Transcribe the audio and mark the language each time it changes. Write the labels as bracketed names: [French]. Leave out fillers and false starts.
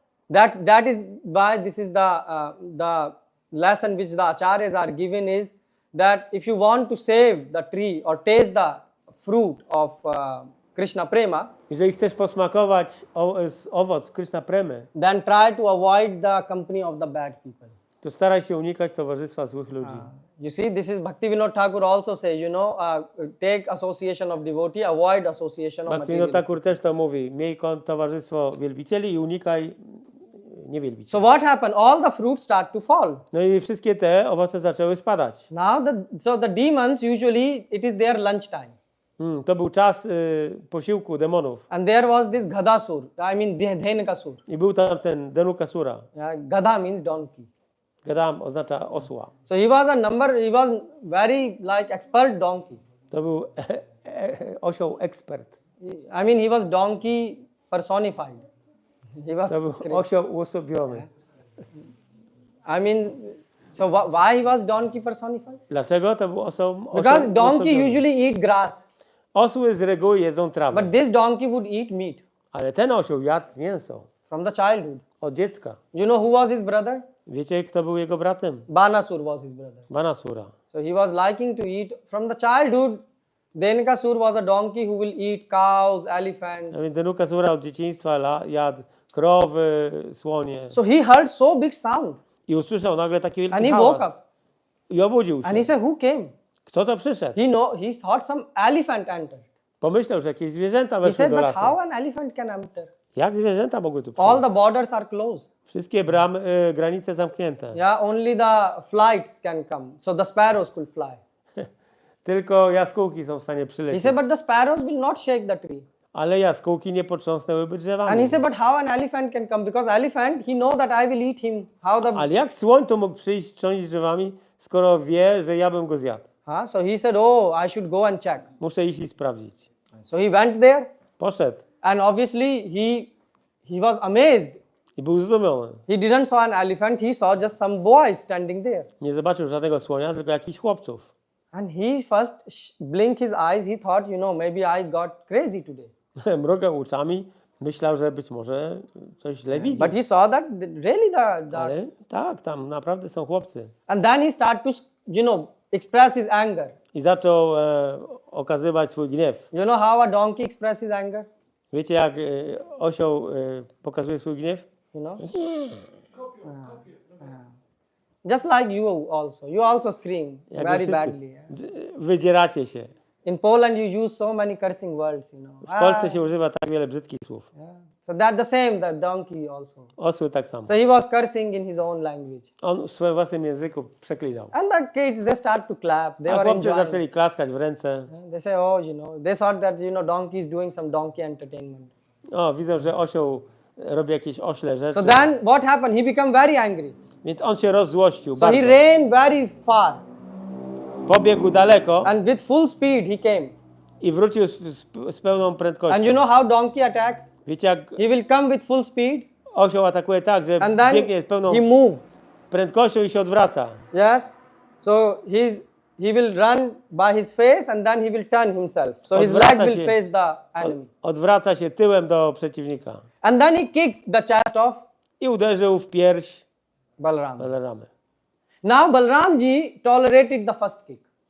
[English] That is why this is the lesson which the acharyas are given is that if you want to save the tree or taste the fruit of Krishna prema, [Polish] Jeżeli chcesz posmakować owoc Krishna Premy, [English] then try to avoid the company of the bad people. [Polish] to staraj się unikać towarzystwa złych ludzi. [English] You see, this is Bhaktivinoda Thakur also says, take association of devotee, avoid association of [Polish] Bhaktivinoda [English] materialist. [Polish] Thakur też to mówi. Miej towarzystwo wielbicieli i unikaj niewielbicieli. [English] So what happened? All the fruits start to fall. [Polish] No i wszystkie te owoce zaczęły spadać. [English] Now the demons usually it is their lunch time. [Polish] To był czas posiłku demonów. [English] And there was this Gadasur, I mean Dhenakasur. [Polish] I był tam ten Denukasura. [English] Gada means donkey. [Polish] Gadam oznacza osła. [English] So he was very like expert donkey. [Polish] To był osioł ekspert. [English] I mean he was donkey personified. He was [Polish] To był osioł uosobiony. [English] I mean, so why he was donkey personified? [Polish] Dlaczego to był osioł [English] Because donkey [Polish] uosobiony? [English] usually eat grass, [Polish] Osły z reguły jedzą trawę. [English] but this donkey would eat meat [Polish] Ale ten osioł jadł mięso [English] from the childhood. [Polish] od dziecka. [English] You know who was his brother? [Polish] Wiecie, kto był jego bratem? [English] Banasur was his brother. [Polish] Banasura. [English] So he was liking to eat from the childhood. Dhenakasur was a donkey who will eat cows, elephants. [Polish] A więc Denukasura od dzieciństwa jadł krowy, słonie. [English] So he heard so big sound [Polish] I usłyszał nagle taki [English] and [Polish] wielki [English] he woke [Polish] hałas. [English] up [Polish] I obudził [English] and he [Polish] się. [English] said, "Who came?" [Polish] Kto to przyszedł? [English] He thought some elephant entered. [Polish] Pomyślał, że jakieś zwierzęta [English] He [Polish] weszły [English] said, [Polish] do [English] "But [Polish] lasu. [English] how an elephant can enter? [Polish] Jak zwierzęta mogły tu [English] All [Polish] przyjść? [English] the borders are closed. [Polish] Wszystkie granice zamknięte. [English] Yeah, only the flights can come. So the sparrows could fly." [Polish] Tylko jaskółki są w stanie [English] He [Polish] przylecieć. [English] said, "But the sparrows will not shake the tree." [Polish] Ale jaskółki nie potrząsnęłyby [English] And [Polish] drzewami. [English] he said, "But how an elephant can come? Because elephant, he know that I will eat him. How the [Polish] Ale jak słoń to mógł przyjść, trząść drzewami, skoro wie, że ja bym go zjadł? [English] So he said, "Oh, I should go and check." [Polish] Muszę iść i sprawdzić. [English] So he went there, [Polish] Poszedł [English] and obviously he was amazed. [Polish] i był zdumiony. [English] He didn't saw an elephant. He saw just some boys standing there. [Polish] Nie zobaczył żadnego słonia, tylko jakichś chłopców. [English] And he first blinked his eyes. He thought, maybe I got crazy today. [Polish] Mrugał oczami, myślał, że być może coś źle widzi. [English] But he saw that really [Polish] Ale tak, tam naprawdę są chłopcy. [English] and then he started to, express his anger. [Polish] I zaczął okazywać swój gniew. [English] You know how a donkey expresses his anger? [Polish] Wiecie, jak osioł pokazuje swój gniew? [English] Just like you also. You also scream [Polish] Jak [English] very [Polish] wy [English] badly. [Polish] wszyscy wydzieracie się. [English] In Poland, you use so many cursing words, you know. [Polish] W Polsce się używa tak wiele brzydkich słów. [English] Yeah. So that the same, the donkey also. [Polish] Osły tak samo. [English] So he was cursing in his own language. [Polish] On w swoim własnym języku przeklinał. [English] And the kids, they start to clap. They [Polish] A [English] were [Polish] chłopcy [English] enjoying. [Polish] zaczęli klaskać w ręce. [English] They say, oh, you know, they thought that, you know, donkey is doing some donkey entertainment. [Polish] O, widzą, że osioł robi jakieś ośle rzeczy. [English] So then what happened? He became very angry. [Polish] Więc on się rozzłościł [English] So [Polish] bardzo. [English] he ran very far [Polish] Pobiegł daleko [English] and with full speed he came. [Polish] i wrócił z pełną prędkością. [English] And you know how donkey attacks? [Polish] Wiecie, jak [English] He will come with full speed [Polish] osioł atakuje tak, że [English] and then [Polish] biegnie z pełną [English] he move. [Polish] prędkością i się odwraca. [English] Yes. So he will run by his face and then he will turn himself. So his leg [Polish] Odwraca [English] will [Polish] się. [English] face the enemy. [Polish] Odwraca się tyłem do przeciwnika. [English] And then he kicked the chest of [Polish] I uderzył w pierś [English] Balaram. [Polish] Balaramy. [English] Now Balaramji tolerated the first kick.